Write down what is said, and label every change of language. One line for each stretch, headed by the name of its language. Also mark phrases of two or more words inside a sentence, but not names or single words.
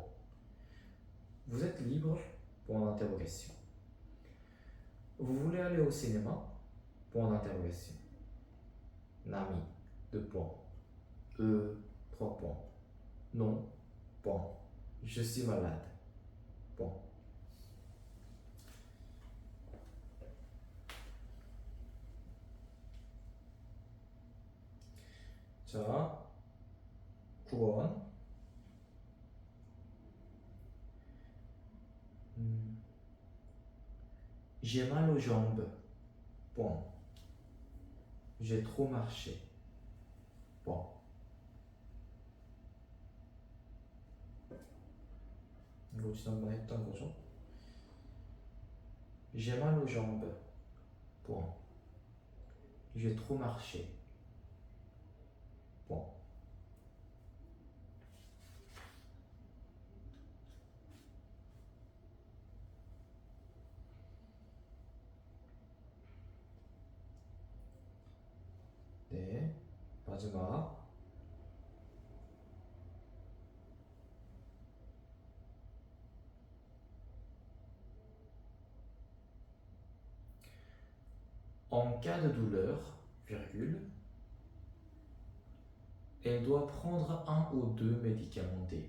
French: Vous êtes libre? Point d'interrogation. Vous voulez aller au cinéma? Point d'interrogation. Nami, 2 points. 3 points. Non. Point. Je suis malade. Point.
Korean: 자, 9번.
French: J'ai mal aux jambes. Point. J'ai trop marché. Point.
Korean: 이거 지난번에 했던 거죠?
French: J'ai mal aux jambes. Point. J'ai trop marché. Point.
Korean: 네, 마지막.
French: En cas de douleur, virgule, elle doit prendre 1 ou 2 médicaments D.